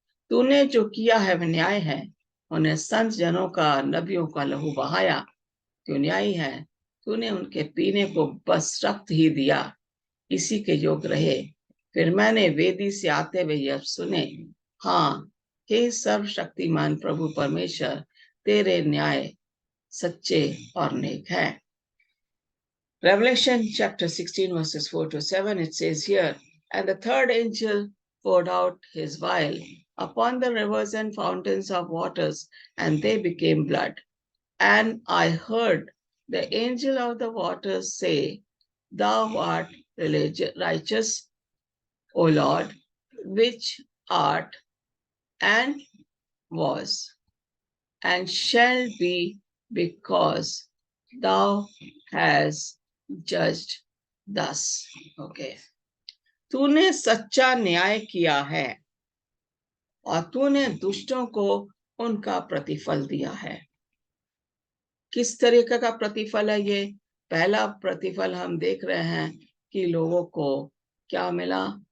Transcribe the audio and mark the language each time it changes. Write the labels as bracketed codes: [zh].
[hi] तूने जो किया है वह न्याय है, उन्हें संत जनों का, नबियों का लहू बहाया, तू न्यायी है। तूने उनके पीने को बस रक्त ही दिया, इसी के योग रहे। फिर मैंने वेदी से आते हुए यह सुने, हाँ, हे सर्वशक्तिमान प्रभु परमेश्वर, तेरे न्याय सच्चे और नेक है। [en] Revelation chapter 16 verses 4 to 7, it says here, and the third angel poured out his vial upon the rivers and fountains of waters, and they became blood. And I heard the angel of the waters say, Thou art righteous, O Lord, which art and was and shall be, because thou hast judged thus. Okay. [hi] तूने सच्चा न्याय किया है और तूने दुष्टों को उनका प्रतिफल दिया है। किस तरीके का प्रतिफल है ये? पहला प्रतिफल हम देख रहे हैं कि लोगों को क्या मिला?